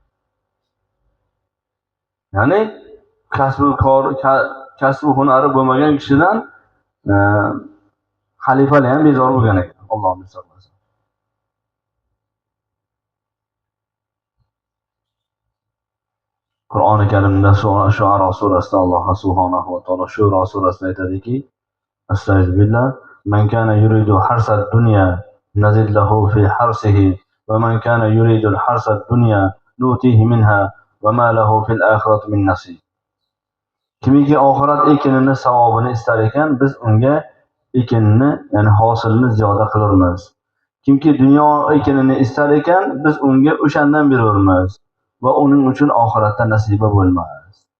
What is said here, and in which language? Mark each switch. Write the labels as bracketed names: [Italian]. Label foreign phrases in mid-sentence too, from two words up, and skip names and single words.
[Uzbek] Ya'ni kasbi hunari bo'lmagan kishidan xalifalar ham bezor bo'lgan ekan. Allohning saqlasin. Qur'oni Karimda Shu'ara surasida Alloh subhanahu va taolo Shura surasida aytadiki, [Arabic] أستغفر الله، من كان يريد حرث الدنيا نزد له في حرثه ومن كان يريد حرث الدنيا نؤته منها وما له في الآخرة من نصيب. [Uzbek] Kimiki oxirat ekinini savobini istar ekan, biz unga ekinni, ya'ni hosilni ziyoda qilamiz. Kimki dunyo ekinini istar ekan, biz unga o'shandan beramiz va uning uchun oxiratda nasiba bo'lmas.